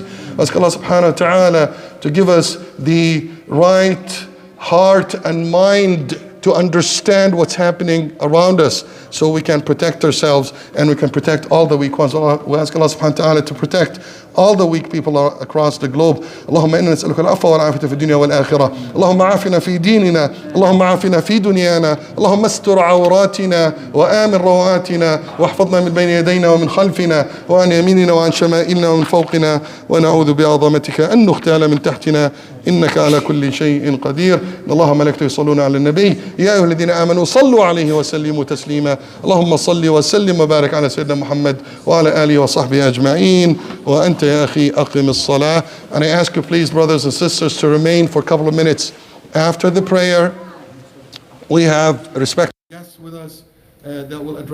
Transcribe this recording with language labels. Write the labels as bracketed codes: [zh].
[en] We ask Allah [ar] subhanahu wa ta'ala [en] to give us the right heart and mind to understand what's happening around us so we can protect ourselves and we can protect all the weak ones. We ask Allah [ar] subhanahu wa ta'ala [en] to protect all the weak people across the globe. [ar] اللهم إنا نسألك العفو والعافية في الدنيا والآخرة. اللهم عافنا في ديننا، اللهم عافنا في دنيانا، اللهم استر عوراتنا وآمن رواتنا واحفظنا من بين يدينا ومن خلفنا وعن يميننا وعن شمائلنا ومن فوقنا، ونعوذ بعظمتك أن نغتال من تحتنا إنك على كل شيء قدير. الله وملائكته يصلون على النبي يا أيها الذين آمنوا صلوا عليه وسلموا تسليما. اللهم صل وسلم وبارك على سيدنا محمد وعلى آله وصحبه أجمعين. وأنت يا أخي أقم الصلاة. [en] And I ask you please, brothers and sisters, to remain for a couple of minutes after the prayer. We have respected guests with us that will address